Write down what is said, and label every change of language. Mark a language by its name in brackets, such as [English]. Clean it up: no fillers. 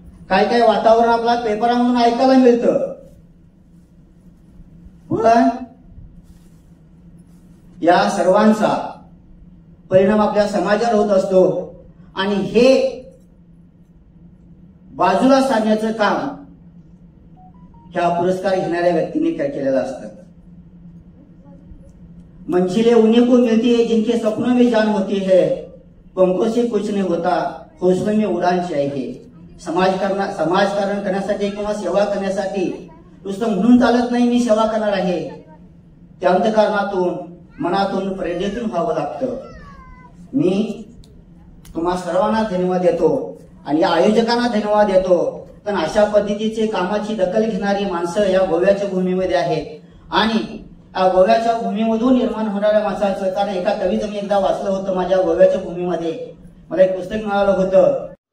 [Marathi] काय वातावरण आपला पेपरामधून ऐकायला मिळतं, पण या सर्वांचा परिणाम आपल्या समाजावर होत असतो आणि हे बाजूला सारण्याचं काम ह्या पुरस्कार घेणाऱ्या व्यक्तीने केलेलं असतं। [Hindi] मंजिलें उन्हीं को मिलती है जिनके सपनों में जान होती है, पंखों से कुछ नहीं होता, हौसलों में उड़ान चाहिए। [Marathi] समाजकारण करण्यासाठी किंवा सेवा करण्यासाठी नुसतं म्हणून चालत नाही मी सेवा करणार आहे, त्या अंतःकरणातून मनातून प्रेरणेतून व्हावं लागतं। मी तुम्हा सर्वांना धन्यवाद देतो आणि या आयोजकांना धन्यवाद देतो, पण अशा पद्धतीचे कामाची दखल घेणारी माणसं या गोव्याच्या भूमीमध्ये आहेत आणि गोव्याच्या भूमीमधून निर्माण होणाऱ्या माणसाचं, कारण एका कविता मी एकदा वाचलं होतं, माझ्या गोव्याच्या भूमीमध्ये मला एक पुस्तक मिळालं होतं।